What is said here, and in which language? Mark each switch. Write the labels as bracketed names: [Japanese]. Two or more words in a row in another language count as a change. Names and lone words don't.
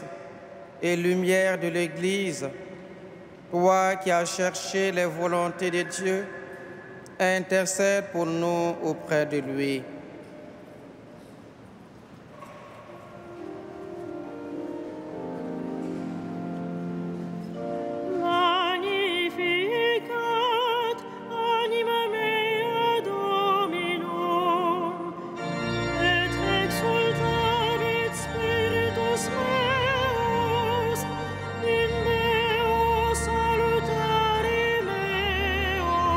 [French] et lumière de l'Église, toi qui as cherché les volontés de Dieu, intercède pour nous auprès de lui. [Latin] Magnificat anima mea Dominum, et exultavit spiritus meus in Deo salutari meo,